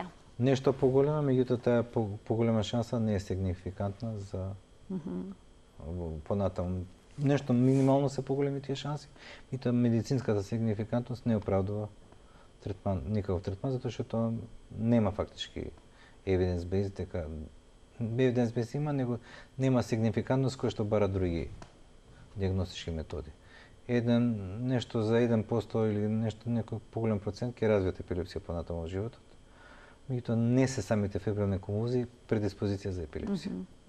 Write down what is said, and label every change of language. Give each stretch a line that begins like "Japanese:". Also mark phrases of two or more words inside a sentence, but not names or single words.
Macedonian: Нешто поголема, меѓутоа таа поголема шанса не е сигнификантна за понатаму. Нешто минимално се поголеми тие шанси, и тоа медицинската сигнификантност не оправдува никаков третман, затоа што тоа нема фактички evidence-based, дека evidence-based има, него нема сигнификантност која што бара други дијагностички методи. Нешто за 1% или некој поголем процент ќе развијат епилепсија понатаму во животот. Меѓутоа не се самите фебрилни конвулзии предиспозиција за епилепсија.